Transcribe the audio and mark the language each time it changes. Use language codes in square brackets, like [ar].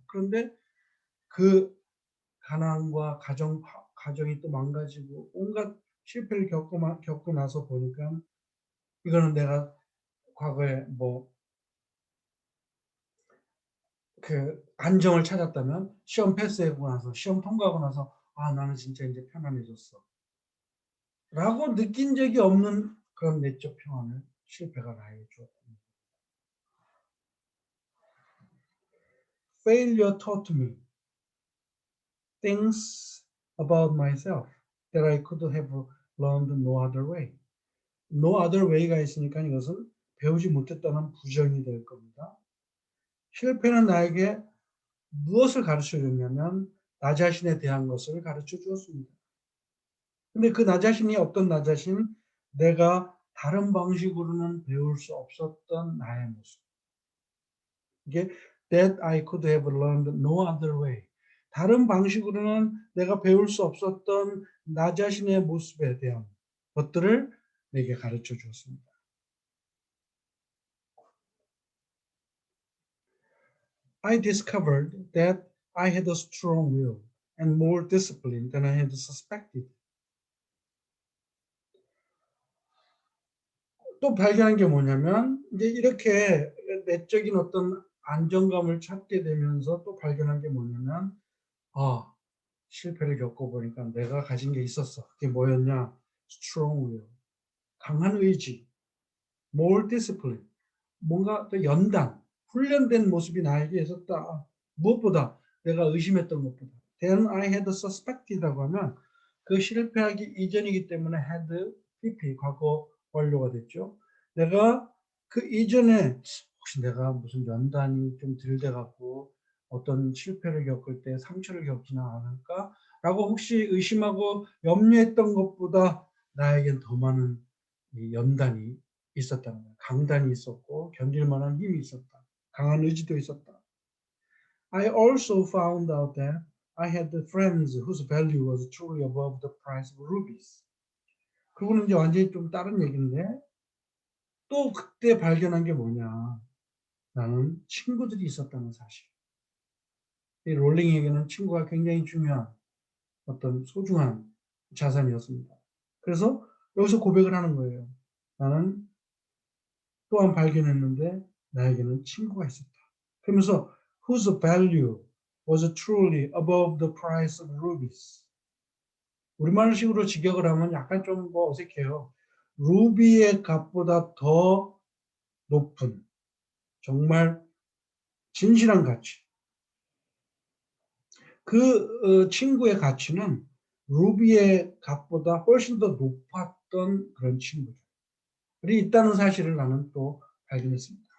[ko] 그런데 그 가난과 가정이 또 망가지고 온갖 실패를 겪고 나서 보니까 이거는 내가 과거에 뭐 그 안정을 찾았다면 시험 패스하고 나서 시험 통과하고 나서 아 나는 진짜 이제 편안해졌어 라고 느낀 적이 없는 그런 내적 평안을 실패가 나에게 주었습니다. [en] Failure taught me things about myself that I could have learned no other way. [ko] No other way가 있으니까 이것은 배우지 못했다는 부정이 될 겁니다. 실패는 나에게 무엇을 가르쳐 줬냐면 나 자신에 대한 것을 가르쳐 주었습니다. 근데 그 나 자신이 어떤 나 자신? 내가 다른 방식으로는 배울 수 없었던 나의 모습. 이게 [en] that I could have learned no other way. [ko] 다른 방식으로는 내가 배울 수 없었던 나 자신의 모습에 대한 것들을 내게 가르쳐 주었습니다. [en] I discovered that I had a strong will and more discipline than I had suspected. [ko] 또 발견한 게 뭐냐면 이제 이렇게 내적인 어떤 안정감을 찾게 되면서 또 발견한 게 뭐냐면 아 실패를 겪어보니까 내가 가진 게 있었어. 그게 뭐였냐? [en] strong will, [ko] 강한 의지, [en] more discipline, [ko] 뭔가 또 연단, 훈련된 모습이 나에게 있었다. 무엇보다 내가 의심했던 것보다. [en] Then I had suspected라고 [ko] 하면 그 실패하기 이전이기 때문에 had PP 과거 완료가 됐죠. 내가 그 이전에 혹시 내가 무슨 연단이 좀 덜 돼 갖고 어떤 실패를 겪을 때 상처를 겪지는 않을까라고 혹시 의심하고 염려했던 것보다 나에겐 더 많은 이 연단이 있었다는 거예요. 강단이 있었고 견딜 만한 힘이 있었다. 강한 의지도 있었다. [en] I also found out that I had friends whose value was truly above the price of rubies. [ko] 그거는 이제 완전히 좀 다른 얘기인데 또 그때 발견한 게 뭐냐. 나는 친구들이 있었다는 사실. 이 롤링에게는 친구가 굉장히 중요한 어떤 소중한 자산이었습니다. 그래서 여기서 고백을 하는 거예요. 나는 또한 발견했는데 나에게는 친구가 있었다. 그러면서 [en] whose value was truly above the price of rubies. [ko] 우리말식으로 직역을 하면 약간 좀 뭐 어색해요. 루비의 값보다 더 높은 정말 진실한 가치. 그 친구의 가치는 루비의 값보다 훨씬 더 높았던 그런 친구들이 있다는 사실을 나는 또 발견했습니다.